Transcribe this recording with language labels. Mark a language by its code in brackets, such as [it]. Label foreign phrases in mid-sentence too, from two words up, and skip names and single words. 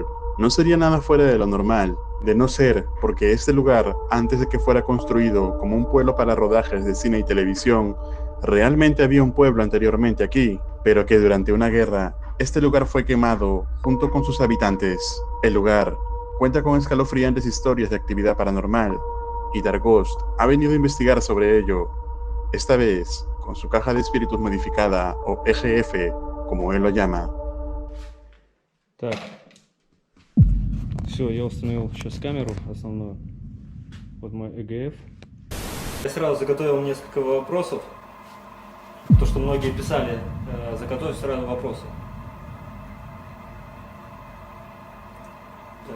[es] No sería nada fuera de lo normal, de no ser porque este lugar, antes de que fuera construido como un pueblo para rodajes de cine y televisión, realmente había un pueblo anteriormente aquí, pero que durante una guerra, este lugar fue quemado junto con sus habitantes. El lugar cuenta con escalofriantes historias de actividad paranormal, y Darghost ha venido a investigar sobre ello. Esta vez, con su caja de espíritus modificada, o EGF, como él lo llama. [ru] Так, все, я установил сейчас камеру основную, вот мой EGF. Я сразу заготовил несколько вопросов, то, что многие писали, заготовил сразу вопросы. Так.